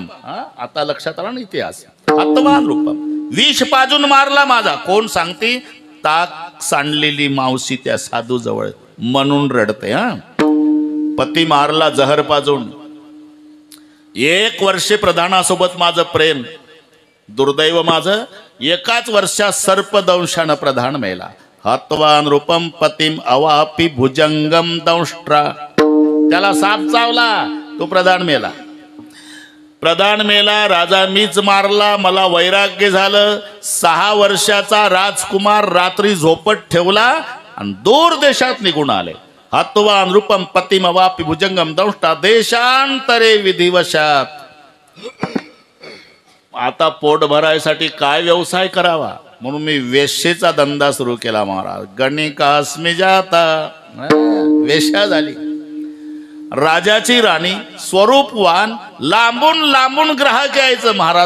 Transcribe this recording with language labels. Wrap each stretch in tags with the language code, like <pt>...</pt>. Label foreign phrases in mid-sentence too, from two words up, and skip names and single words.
<mr>आता लक्षात आला ना इतिहास.</mr> <sa>हत्वान रूपम,</sa> <mr>विष पाजून मारला माझा. कोण सांगते? ताक सांडलेली मावशी त्या साधू जवळ, म्हणून रडते. पती मारला जहर पाजून. 1 वर्ष प्रधानासोबत माझं प्रेम. दुर्दैव माझं, एकाच वर्षात सर्पदंशानं प्रधान मेला.</mr> <sa>हत्वान रूपम पतिम अवापि भुजंगम दंष्ट्रा.</sa> <mr>त्याला साप चावला, तो प्रधान मेला. प्रधान मेला, राजा मीच मारला. मला वैराग्य झालं. 6 वर्षाचा राजकुमार रात्री झोपट ठेवला आणि दूर देशात निघून आले.</mr> <sa>हत्वान रूपम पतिम अवापि भुजंगम दंष्टा देशांतरे विधिवशात.</sa> <mr>आता पोट भरायसाठी काय व्यवसाय करावा म्हणून मी वेश्येचा धंदा सुरू केला महाराज.</mr> <sa>गणिकास्मी जाता.</sa> <mr>वेश्या झाली. राजाची राणी, स्वरूपवान, लांबून लांबून ग्राहक यायचं महाराज.</mr>